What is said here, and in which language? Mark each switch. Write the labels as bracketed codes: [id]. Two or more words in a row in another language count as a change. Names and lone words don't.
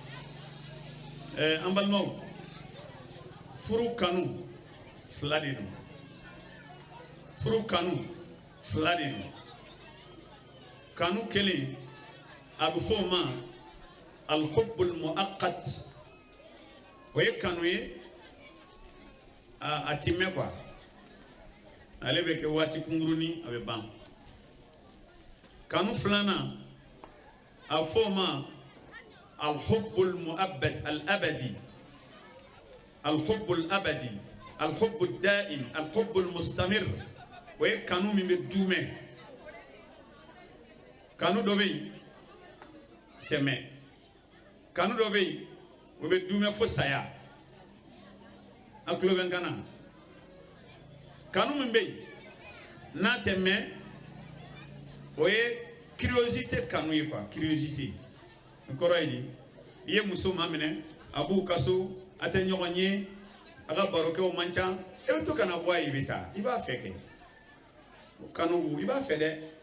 [bm] an balimaw furu kanu fila de don furu kanu fila de don kanu kelen a bɛ fɔ o ma [ar] الحب المؤقت [bm] o ye kanu ye a ti mɛn quoi ale bɛ kɛ waati kunkurunin a bɛ ban kanu filanan a bɛ fɔ o ma [ar] الحب المؤبد الأبدي الحب أبدي الحب دائم الحب مستمر [bm] o ye kanu min bɛ duumɛ kanu dɔ bɛ yen tɛmɛ kanu dɔ bɛ yen o bɛ duumɛ fo saya a tulo bɛ n kan na kanu min bɛ yen n'a tɛ mɛn o ye curiosité kanu ye quoi curiosité o kɔrɔ ye di i ye muso maminɛ a b'u ka so a tɛ ɲɔgɔn ye a ka barokɛw man ca e bɛ to ka na bɔ a ye i bɛ taa i b'a fɛ kɛ o kanu i b'a fɛ dɛ